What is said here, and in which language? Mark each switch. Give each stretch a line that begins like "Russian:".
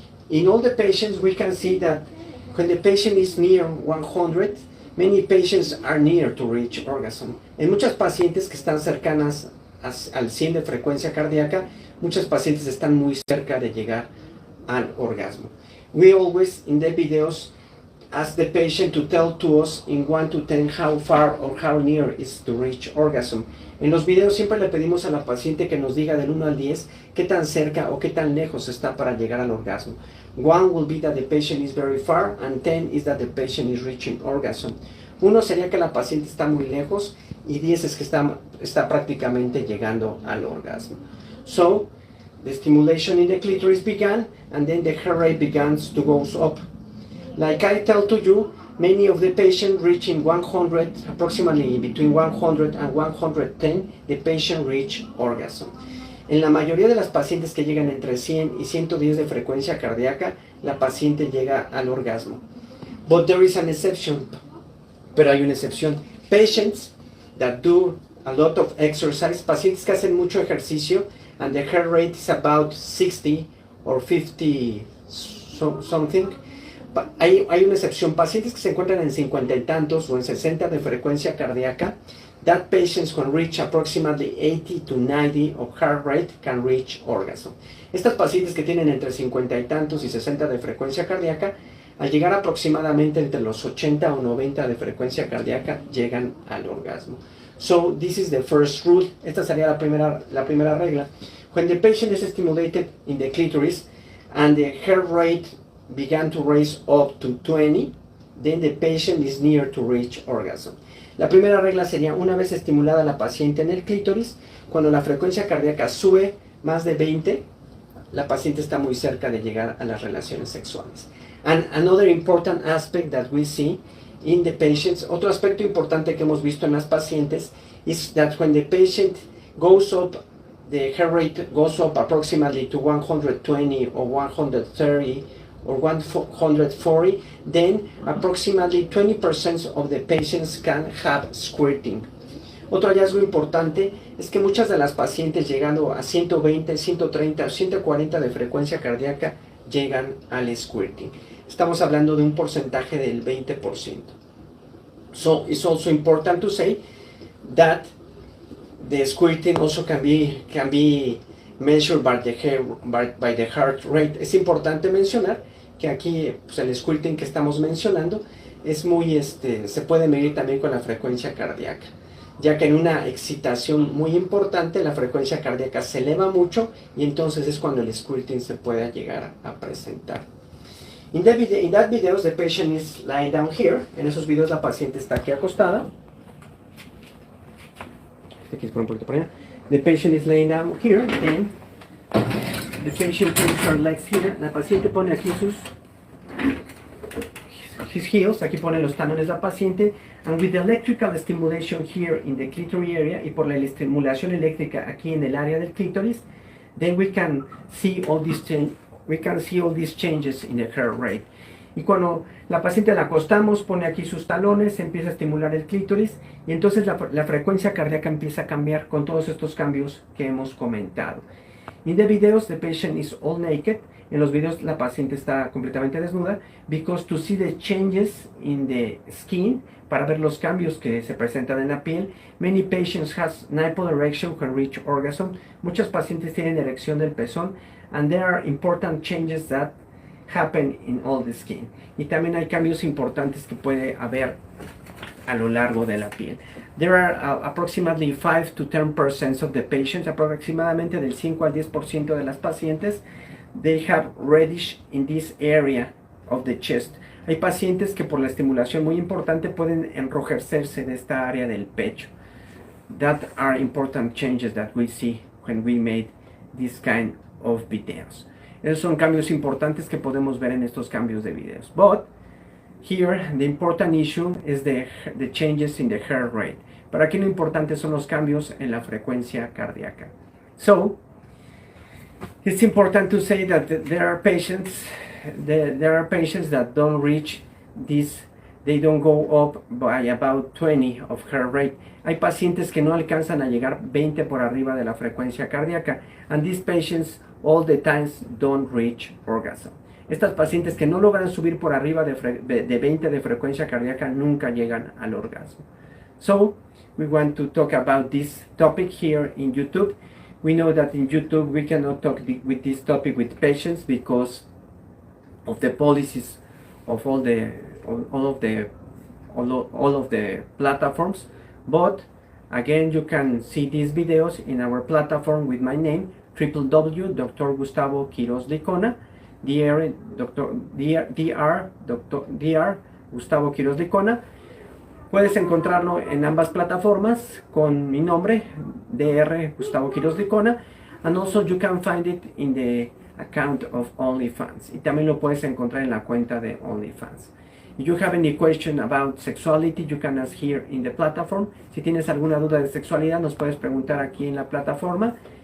English: In all the patients, we can see that when the patient is near 100, many patients are near to reach orgasm.
Spanish: En muchas pacientes que están cercanas al 100 de frecuencia cardíaca, muchos pacientes están muy cerca de llegar al orgasmo.
English: We always, in the videos, ask the patient to tell to us in 1 to 10 how far or how near is to reach orgasm.
Spanish: En los videos siempre le pedimos a la paciente que nos diga del 1 al 10 qué tan cerca o qué tan lejos está para llegar al orgasmo.
English: 1 will be that the patient is very far, and 10 is that the patient is reaching orgasm.
Spanish: 1 sería que la paciente está muy lejos, y 10 es que está prácticamente llegando al orgasmo.
English: So, the stimulation in the clitoris began, and then the heart rate begins to go up. Like I tell to you, many of the patients reaching 100, approximately between 100 and 110, the patient reach orgasm.
Spanish: En la mayoría de las pacientes que llegan entre 100 y 110 de frecuencia cardíaca, la paciente llega al orgasmo.
English: But there is an exception.
Spanish: Pero hay una excepción.
English: Patients that do a lot of exercise,
Spanish: pacientes que hacen mucho ejercicio,
English: and the heart rate is about 60 or 50 something.
Spanish: Hay una excepción. Pacientes que se encuentran en 50 y tantos o en 60 de frecuencia cardíaca,
English: that patients can reach approximately 80 to 90 of heart rate can reach orgasm.
Spanish: Estas pacientes que tienen entre 50 y tantos y 60 de frecuencia cardíaca, al llegar aproximadamente entre los 80 o 90 de frecuencia cardíaca, llegan al orgasmo.
English: So, this is the first rule.
Spanish: Esta sería la primera regla.
English: When the patient is stimulated in the clitoris and the heart rate began to raise up to 20, then the patient is near to reach orgasm.
Spanish: La primera regla sería, una vez estimulada la paciente en el clítoris, cuando la frecuencia cardíaca sube más de 20, la paciente está muy cerca de llegar a las relaciones sexuales.
English: And another important aspect that we see in the patients,
Spanish: otro aspecto importante que hemos visto en las pacientes,
English: is that when the patient goes up, the heart rate goes up approximately to 120 or 130 or 140, then approximately 20% of the patients can have squirting.
Spanish: Otro hallazgo importante es que muchas de las pacientes llegando a 120, 130 o 140 de frecuencia cardíaca llegan al squirting. Estamos hablando de un porcentaje del 20%.
English: So it's also important to say that the squirting also can be measured by the heart rate.
Spanish: Es importante mencionar que aquí pues, el squirting que estamos mencionando es muy, se puede medir también con la frecuencia cardíaca, ya que en una excitación muy importante la frecuencia cardíaca se eleva mucho y entonces es cuando el squirting se puede llegar a presentar.
English: In that video, the patient is lying down here.
Spanish: En esos videos la paciente está aquí acostada. Aquí por un poquito por allá.
English: The patient is laying down here and the patient puts her legs here.
Spanish: La paciente pone aquí
English: his heels,
Spanish: aquí pone los talones la paciente,
English: and with the electrical stimulation here in the clitoris area,
Spanish: y por la estimulación eléctrica aquí en el área del clítoris,
English: then we can see all these changes in the heart rate.
Spanish: Y cuando la paciente la acostamos, pone aquí sus talones, se empieza a estimular el clítoris, y entonces la frecuencia cardíaca empieza a cambiar con todos estos cambios que hemos comentado.
English: In the videos, the patient is all naked.
Spanish: En los videos la paciente está completamente desnuda,
English: because to see the changes in the skin,
Spanish: para ver los cambios que se presentan en la piel,
English: many patients has nipple erection when reach orgasm.
Spanish: Muchos pacientes tienen erección del pezón,
English: and there are important changes that happen in all the skin.
Spanish: Y también hay cambios importantes que puede haber a lo largo de la piel.
English: There are approximately 5 to 10% of the patients,
Spanish: aproximadamente del 5 al 10% de las pacientes,
English: they have reddish in this area of the chest.
Spanish: Hay pacientes que por la estimulación muy importante pueden enrojecerse de esta área del pecho.
English: That are important changes that we see when we made this kind of videos.
Spanish: Esos son cambios importantes que podemos ver en estos cambios de videos.
English: But here the important issue is the changes in the heart rate.
Spanish: Pero aquí lo importante son los cambios en la frecuencia cardíaca.
English: So it's important to say that there are patients that don't reach this, they don't go up by about 20 of heart rate.
Spanish: Hay pacientes que no alcanzan a llegar 20 por arriba de la frecuencia cardíaca,
English: and these patients all the times don't reach orgasm.
Spanish: Estas pacientes que no logran subir por arriba de 20 de frecuencia cardíaca nunca llegan al orgasmo.
English: So we want to talk about this topic here in YouTube. We know that in YouTube we cannot talk with this topic with patients because of the policies of all of the platforms. But again, you can see these videos in our platform with my name, www.Dr. Gustavo Quiroz Licona, Dr. Gustavo Quiroz Licona.
Spanish: Puedes encontrarlo en ambas plataformas con mi nombre, Dr.
English: Gustavo Quiroz Licona, and also you can find it in the account of OnlyFans.
Spanish: Y también lo puedes encontrar en la cuenta de OnlyFans.
English: If you have any question about sexuality, you can ask here in the platform.
Spanish: Si tienes alguna duda de sexualidad, nos puedes preguntar aquí en la plataforma.